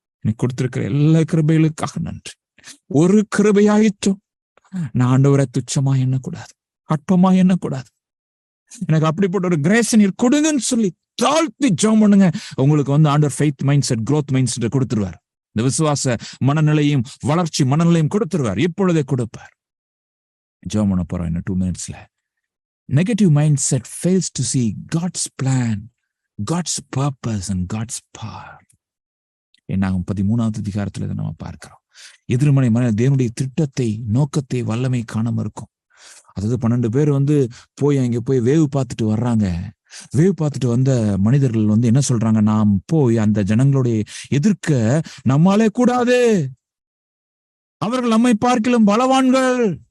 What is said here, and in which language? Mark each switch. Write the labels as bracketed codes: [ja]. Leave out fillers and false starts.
[ta] எனக்கு கொடுத்திருக்கிற எல்லா கிருபைகளுக்காக நன்றி. ஒரு கிருபையாயிற்றும் நான் ஆண்டவரை துச்சமா எண்ணக்கூடாது, அற்பமா எண்ணக்கூடாது. எனக்கு அப்படிப்பட்ட ஒரு கிரேஸ் நீர் கொடுங்கன்னு சொல்லி தாழ்த்தி ஜெபம் பண்ணுங்க. உங்களுக்கு வந்து ஆண்டவர் faith mind set, growth mind set கொடுத்துருவார். இந்த விசுவாச மனநிலையும் வளர்ச்சி மனநிலையும் கொடுத்துருவார். இப்பொழுதே கொடுப்பார். ஜெபம் பண்ண போறோம் இன்னும் 2 minutesல. [en] Negative mind set fails to see God's plan, God's purpose and God's power. [ta] என்னாகும் 13வது அதிகாரத்துல இதை நம்ம பார்க்கிறோம். எதிர்மறை மன தேவனுடைய திட்டத்தை, நோக்கத்தை, வல்லமை காணாம இருக்கும். அதாவது 12 பேர் வந்து அங்கே போய் வேவு பார்த்துட்டு வர்றாங்க. வேவு பார்த்துட்டு வந்த மனிதர்கள் வந்து என்ன சொல்றாங்க? நாம் போய் அந்த ஜனங்களுடைய எதிர்க்க நம்மாலே கூடாது, அவர்கள் நம்மை பார்க்கிலும் பலவான்கள்.